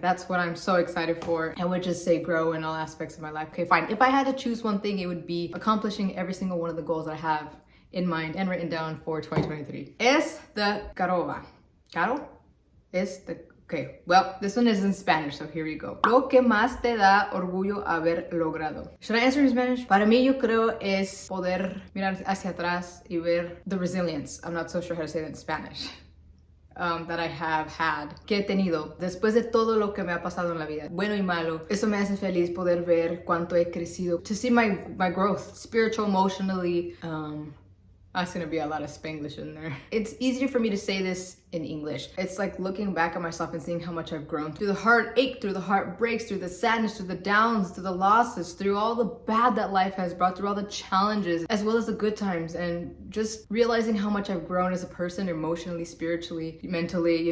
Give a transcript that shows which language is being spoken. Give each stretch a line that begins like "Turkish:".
English: That's what I'm so excited for. I would just say grow in all aspects of my life. Okay, fine. If I had to choose one thing, it would be accomplishing every single one of the goals I have in mind and written down for 2023. Es the caroba. Caro? Es the Okay, well, this one is in Spanish, so here we go.
Spanish: Lo que más te da orgullo haber logrado.
English: Should I answer in Spanish?
Spanish: Para mí, yo creo es poder mirar hacia atrás y ver
English: the resilience. I'm not so sure how to say that in Spanish. That I have had,
Spanish: que he tenido, después de todo lo que me ha pasado en la vida, bueno y malo. Eso me hace feliz poder ver cuánto he crecido.
English: To see my growth, spiritual, emotionally, that's gonna be a lot of Spanglish in there. It's easier for me to say this in English. It's like looking back at myself and seeing how much I've grown through the heartache, through the heartbreaks, through the sadness, through the downs, through the losses, through all the bad that life has brought, through all the challenges, as well as the good times, and just realizing how much I've grown as a person, emotionally, spiritually, mentally.